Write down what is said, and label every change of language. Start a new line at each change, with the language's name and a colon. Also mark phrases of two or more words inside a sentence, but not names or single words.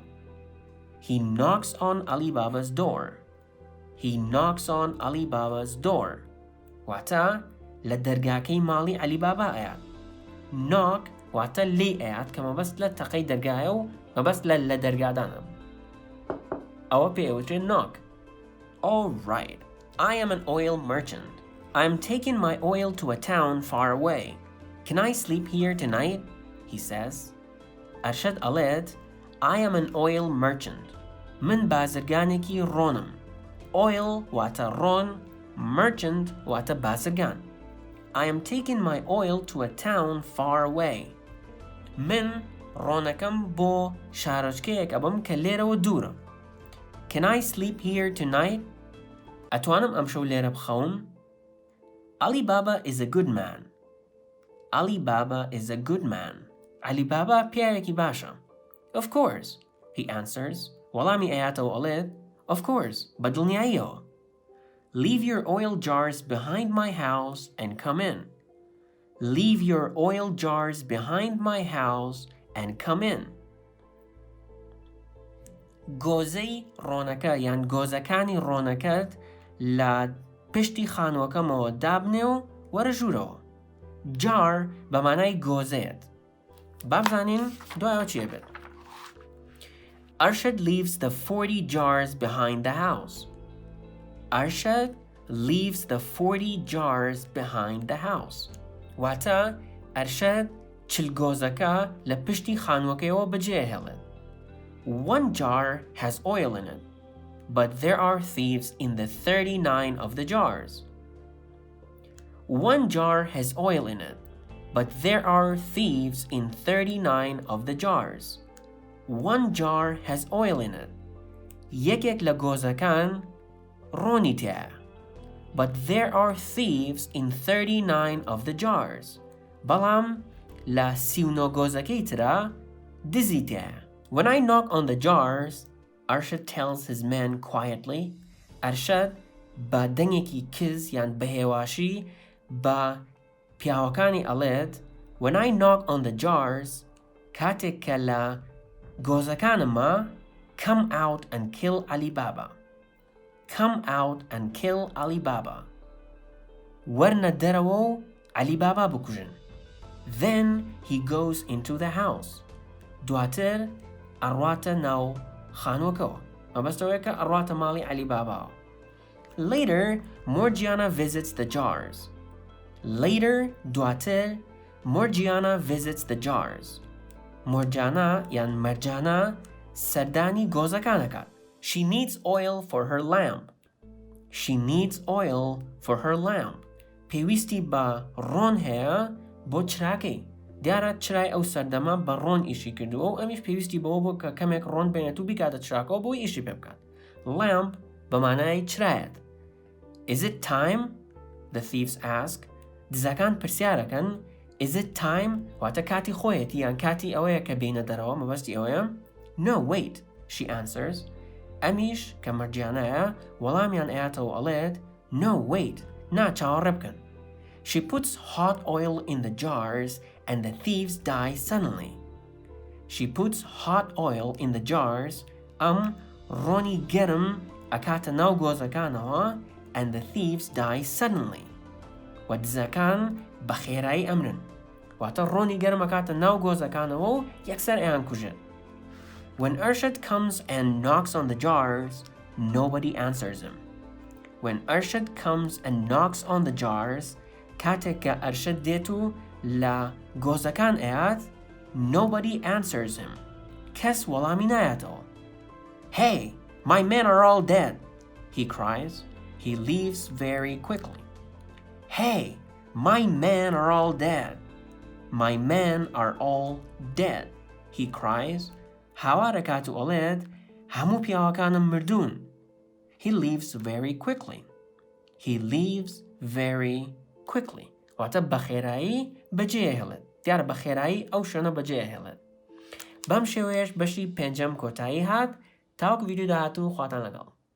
English: He knocks on Ali Baba's door. He knocks on Ali Baba's door.
Central Kurdish: واتە لە دەرگاکەی ماڵی علی بابا ئەیات. Knock واتە لێ ئەیات کە مەبەست لە تەقەی دەرگایە و مەبەست لە دەرگادانە. ئەوە پێوترێت knock.
English: All right. I am an oil merchant. I am taking my oil to a town far away. Can I sleep here tonight? He says. Arshad alet, I am an oil merchant.
Central Kurdish: Min bazirganeki ronam. Oil wata ron, merchant wata bazirgan.
English: I am taking my oil to a town far away.
Central Kurdish: Min ronakam bo sharajkeyek abam kalera wa dura.
English: Can I sleep here tonight?
Central Kurdish: أتوانم أمشو ليرة بخوم؟
English: Ali Baba is a good man. Ali Baba is a good man. Ali Baba
Central Kurdish: پیارێکی باشە.
English: Of course, he answers.
Central Kurdish: وەڵامی ئەیاتەوە ئەڵێت,
English: of course, بەدڵنیاییەوە. Leave your oil jars behind my house and come in. Leave your oil jars behind my house and come in.
Central Kurdish: گۆزەی ڕۆنەکە یان گۆزەکانی ڕۆنەکەت لە پشتی خانووەکەمەوە دابنێ و وەرە ژوورەوە. جار بە مانای گۆزەیەت. با بزانین دوایەوە چیە بێت.
English: Arshad leaves the 40 jars behind the house. Arshad leaves the 40 jars behind the house.
Central Kurdish: واتە ئەرشەد چل گۆزەکە لە پشتی خانووەکەیەوە بەجێهێڵێت.
English: One jar has oil in it, but there are thieves in the 39 of the jars. One jar has oil in it, but there are thieves in 39 of the jars. One jar has oil in it.
Central Kurdish: Yekek la gozakan ronita,
English: but there are thieves in 39 of the jars.
Central Kurdish: Balam la siuno gozakitra دزی تایە.
English: When I knock on the jars, Arshad tells his men quietly.
Central Kurdish: Arshad بە دەنگێکی کز یان بەهێواشی بە پیاوەکانی ئەڵێت
English: When I knock on the jars,
Central Kurdish: کاتێک کە لە گۆزەکانمە
English: come out and kill Ali Baba. Come out and kill Ali Baba.
Central Kurdish: وەرنە دەرەوە و Ali Baba بکوژن.
English: Then he goes into the house.
Central Kurdish: دواتر ئەڕواتە ناو خانووەکەوە. مەبەستەوەیە کە ئەڕواتە ماڵی Ali Baba.
English: Later, Morgiana visits the jars. Later, دواتر Morgiana visits the jars.
Central Kurdish: Morgiana یان مەرجانە سەردانی گۆزەکانەکات.
English: She needs oil for her lamp. She needs oil for her lamp.
Central Kurdish: پێویستی بە ڕۆن هەیە بۆ چراکەی. دیارە چرای ئەو سەردەما بە ڕۆن ئیشی کردووە و ئەمیش پێویستی بەوە بۆ کە کەمێک ڕۆن بێنێت و بیکاتە چراکەوە بۆی ئیشی پێ بکات. Lamp بە مانای چرایەت.
English: Is it time? The thieves ask.
Central Kurdish: دزەکان پرسیارەکەن
English: Is it time?
Central Kurdish: واتە کاتی خۆیەتی یان کاتی ئەوەیە کە بینە دەرەوە مەبەستی ئەوەیە.
English: No, wait, she answers.
Central Kurdish: ئەمیش کە مەرجیانەیە وەڵامیان ئەیاتەوە ئەڵێت
English: No, wait,
Central Kurdish: نا چاوەڕێ بکەن.
English: She puts hot oil in the jars and the thieves die suddenly. She puts hot oil in the jars
Central Kurdish: ڕۆنی گەرم ئەکاتە ناو گۆزەکانەوە
English: and the thieves die suddenly.
Central Kurdish: و دزەکان بە خێرایی ئەمرن. واتە ڕۆنی گەرم ئەکاتە ناو گۆزەکانەوە و یەکسەر ئەیان کوژن.
English: When Arshad comes and knocks on the jars, nobody answers him. When Arshad comes and knocks on the jars,
Central Kurdish: کاتێک کە ئەرشەد دێت و لە گۆزەکان ئەیات,
English: nobody answers him.
Central Kurdish: کەس وەڵامی نایاتەوە.
English: Hey, my men are all dead, he cries. He leaves very quickly. Hey, my men are all dead. My men are all dead, he cries.
Central Kurdish: هاوارەکات و ئەڵێت هەموو پیاوەکانم مردوون.
English: He leaves very quickly. He leaves very quickly.
Central Kurdish: واتە بە خێرایی بەجێ هێڵێت. دیارە بە خێرایی ئەو شوێنە بەجێ هێڵێت. بەم شێوەیەش بەشی پێنجەم کۆتایی هات. تاوەکو ڤیدیۆ داهاتوو خواتان لەگەڵ.